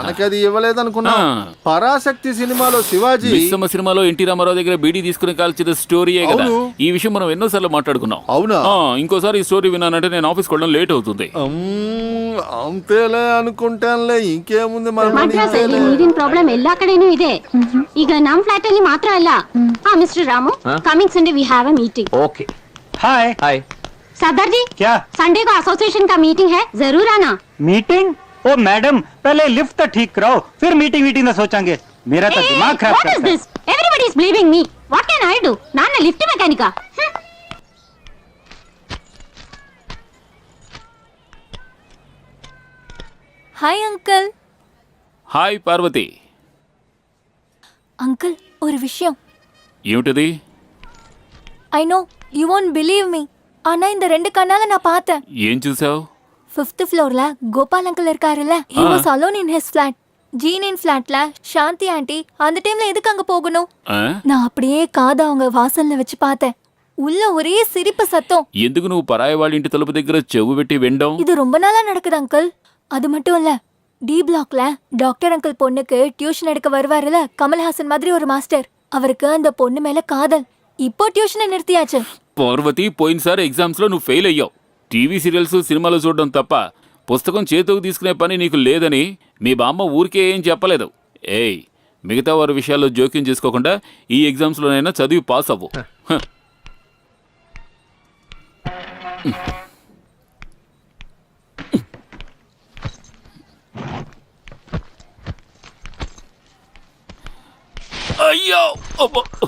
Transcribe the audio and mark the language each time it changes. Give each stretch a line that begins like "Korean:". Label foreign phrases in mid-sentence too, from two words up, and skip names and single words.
Telugu: మనకి అది ఇవ్వలేదు అనుకున్నా. ఆ. పరాశక్తి సినిమాలో శివాజీ. మిస్సమ్మ సినిమాలో ఎన్టీ రామారావు దగ్గర బీడీ తీసుకుని కాల్చిన స్టోరీయే కదా. అవును. ఈ విషయం మనం ఎన్నోసార్లు మాట్లాడుకున్నాం. అవునా? ఆ, ఇంకోసారి ఈ స్టోరీ విన్నానంటే నేను ఆఫీస్కి వెళ్ళడం లేట్ అవుతుంది. అంతేలే అనుకుంటానులే, ఇంకేముంది మన పని.
Kannada: ಮಾತ್ರ ನೀರಿನ ಪ್ರಾಬ್ಲಮ್ ಎಲ್ಲಾ ಕಡೆನೂ ಇದೆ ಈಗ ನಮ್ ಫ್ಲಾಟ್ ಅಲ್ಲಿ ಮಾತ್ರ ಅಲ್ಲ
English: Mister Ramu coming Sunday we have a meeting OK hi hi
Hindi: सरदार जी क्या संडे को एसोसिएशन का मीटिंग है जरूर आना मीटिंग ओ मैडम पहले लिफ्ट तो ठीक कराओ फिर मीटिंग वीटिंग का सोचेंगे मेरा तो दिमाग खराब
English: what is
Hindi: करता है
English: This everybody is believing me what can I do
Tamil: நான் லிஃப்ட் மெக்கானிக்கா
English: Hi uncle.
Telugu: హాయ్ పార్వతి.
Tamil: అంకుల్ ஒரு விஷயம்.
Telugu: ఏమిటది?
English: I know you won't believe me.
Tamil: ஆனா இந்த 2 கண்ணால நான் பார்த்தேன்.
Telugu: ఏం చూసావు?
Tamil: 5th ఫ్లోర్ல கோபால் அங்கிள் இருக்காருல்ல,
English: he was alone in his flat.
Tamil: ஜீனின் ஃபிளாட்ல சாந்தி ஆண்டி அந்த டைம்ல எதுக்கு அங்க போகணும்? நான் அப்படியே காதை அவங்க வாசல்ல வச்சு பார்த்தேன். உள்ள ஒரே சிரிப்பு சத்தம்.
Telugu: ఎందుకు నువ్వు పరాయి వాళ్ళ ఇంటి తలుపు దగ్గర చెవు పెట్టి వినడం?
Tamil: இது ரொம்ப நாளா நடக்குது அங்கிள். அது மட்டும் இல்ல, டி பிளாக்ல
English: doctor uncle
Tamil: பொண்ணுக்கு டியூஷன் எடுக்க வருவாருல, கமல்ஹாசன் மாதிரி ஒரு மாஸ்டர். அவருக்கு அந்த பொண்ணு மேல காதல். இப்போ டியூஷனை நிறுத்தியாச்சு.
Telugu: పార్వతి, పోయినసారి ఎగ్జామ్స్ లో నువ్వు ఫెయిల్ అయ్యావు.
English: TV serials
Telugu: సినిమాలు చూడడం తప్ప పుస్తకం చేతికి తీసుకునే పని నీకు లేదని మీ బామ్మ ఊరికే ఏం చెప్పలేదు. ఏయ్, మిగతా వారి విషయాల్లో జోక్యం చేసుకోకుండా ఈ ఎగ్జామ్స్ లోనైనా చదివి పాస్ అవ్వు. హ. అయ్యో అబ్బో.